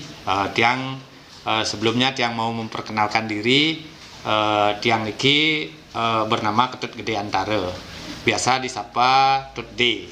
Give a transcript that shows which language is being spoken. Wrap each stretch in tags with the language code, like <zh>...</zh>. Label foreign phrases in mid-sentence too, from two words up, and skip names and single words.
<id>Tiang sebelumnya Tiang mau memperkenalkan diri.</id> <ban>Tiang niki</ban> <id>bernama Ketut Gede Antara, biasa disapa Tut D.</id>